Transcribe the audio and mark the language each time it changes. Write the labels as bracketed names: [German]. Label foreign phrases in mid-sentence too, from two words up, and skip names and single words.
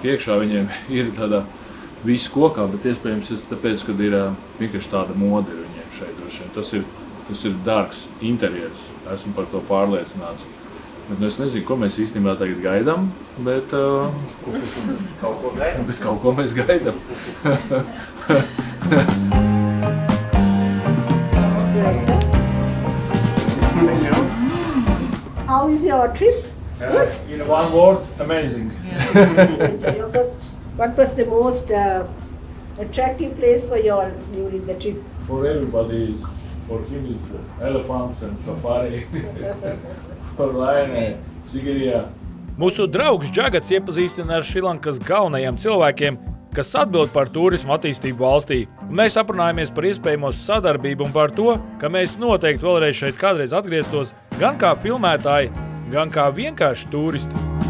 [Latvian] Iekšā viņiem ir tāda visu kokā, bet iespējams tāpēc, kad ir vienkārši tāda mode viņiem šeit droši vien. Tas ir dārgs interjers, esmu par to pārliecināts. Bet es nezinu, ko mēs īstenībā tagad gaidām, bet kaut ko mēs gaidām. [English] How is your trip? Good? In one word, amazing. What was the most attractive place for you all during the trip? For everybody, for him is elephants and safari. For Lion, Sigiriya. [Latvian] Mūsu draugs Džagats iepazīstina ar Šrilankas galvenajiem cilvēkiem, kas atbild par turismu attīstību valstī. Mēs aprunājamies par iespējamo sadarbību un par to, ka mēs noteikti vēlreiz šeit kādreiz atgrieztos gan kā filmētāji, gan kā vienkārši turisti.